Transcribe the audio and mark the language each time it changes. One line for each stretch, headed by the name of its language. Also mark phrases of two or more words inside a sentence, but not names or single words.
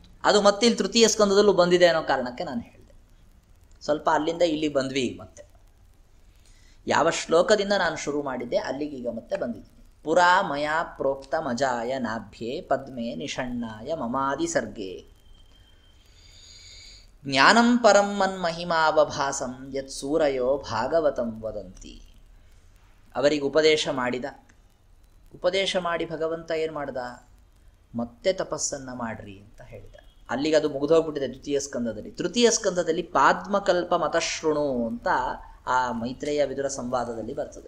Kannada: ಅದು ಮತ್ತೆ ಇಲ್ಲಿ ತೃತೀಯ ಸ್ಕಂದದಲ್ಲೂ ಬಂದಿದೆ ಅನ್ನೋ ಕಾರಣಕ್ಕೆ ನಾನು ಹೇಳಿದೆ. ಸ್ವಲ್ಪ ಅಲ್ಲಿಂದ ಇಲ್ಲಿ ಬಂದ್ವಿ. ಈಗ ಮತ್ತೆ ಯಾವ ಶ್ಲೋಕದಿಂದ ನಾನು ಶುರು ಮಾಡಿದ್ದೆ ಅಲ್ಲಿಗೀಗ ಮತ್ತೆ ಬಂದಿದ್ದೀನಿ.
Sanskrit: ಪುರಾ ಮಯಾ ಪ್ರೋಕ್ತ ಮಜಾಯ ನಾಭ್ಯೆ ಪದ್ಮೆ ನಿಷಣ್ಣಾಯ ಮಮಾದಿ ಸರ್ಗೆ ಜ್ಞಾನಂ ಪರಂ ಮನ್ಮಹಿಮಾವಭಾಸಂ ಯತ್ ಸೂರಯೋ ಭಾಗವತಂ ವದಂತಿ.
Kannada: ಅವರಿಗೆ ಉಪದೇಶ ಮಾಡಿದ. ಉಪದೇಶ ಮಾಡಿ ಭಗವಂತ ಏನು ಮಾಡ್ದ? ಮತ್ತೆ ತಪಸ್ಸನ್ನು ಮಾಡ್ರಿ ಅಂತ ಹೇಳಿದ. ಅಲ್ಲಿಗೆ ಅದು ಮುಗಿದೋಗ್ಬಿಟ್ಟಿದೆ ದ್ವಿತೀಯ ಸ್ಕಂದದಲ್ಲಿ. ತೃತೀಯ ಸ್ಕಂದದಲ್ಲಿ
Sanskrit: ಪಾದ್ಮಕಲ್ಪ ಮತಶೃಣು
Kannada: ಅಂತ ಆ ಮೈತ್ರೇಯ ವಿದುರ ಸಂವಾದದಲ್ಲಿ ಬರ್ತದೆ.